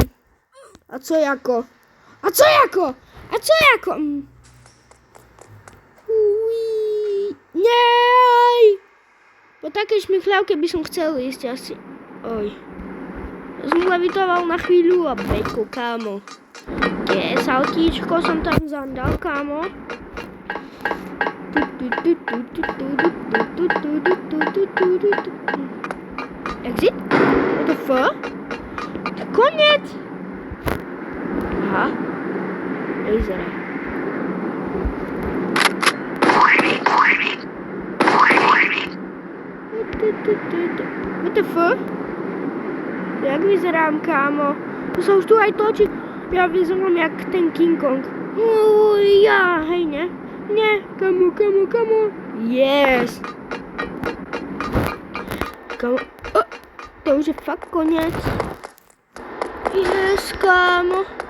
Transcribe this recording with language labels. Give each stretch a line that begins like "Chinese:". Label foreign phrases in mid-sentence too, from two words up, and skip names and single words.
Czech: A co jako? Nej!
Slovak: Po takej šmichlávke by som chcel ísť asi. Oj. Ja som levitoval na chvíľu a beku, kámo. Saltíčko som tam zandal, kámo. Exit?
English: What the fuck?
Slovak: Koniec! Aha. Vyzerá.
English: What the fuck?
Slovak: Jak vyzerám, kámo? To sa už tu aj točí. Ja vyzerám jak ten King Kong. Ja, hej, ne? Ne, kamo. Yes. Kamo. To už je fakt koniec. Yes, kamo.